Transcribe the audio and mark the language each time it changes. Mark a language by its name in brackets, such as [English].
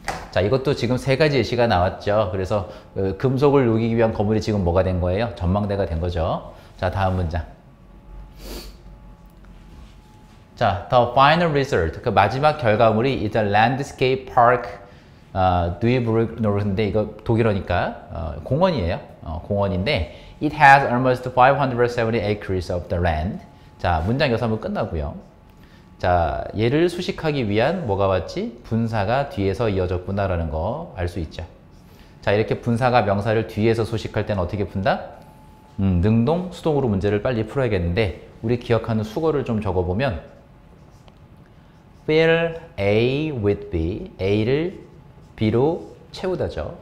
[Korean] 자, 이것도 지금 세 가지 예시가 나왔죠. 그래서 금속을 녹이기 위한 거물이 지금 뭐가 된 거예요? 전망대가 된 거죠. 자, 다음 문장. [English] 자, the final result, [Korean] 그 마지막 결과물이 [English] is a landscape park Duisburg-Nord인데 [Korean] 이거 독일어니까 공원이에요. 공원인데 [English] it has almost 570 acres of the land. [Korean] 자, 문장 여기서 한번 끝나고요. 자, 얘를 수식하기 위한 뭐가 왔지? 분사가 뒤에서 이어졌구나라는 거 알 수 있죠. 자, 이렇게 분사가 명사를 뒤에서 수식할 때는 어떻게 푼다? 능동, 수동으로 문제를 빨리 풀어야겠는데 우리 기억하는 수거를 좀 적어보면 [English] fill A with B, [Korean] A를 B로 채우다죠.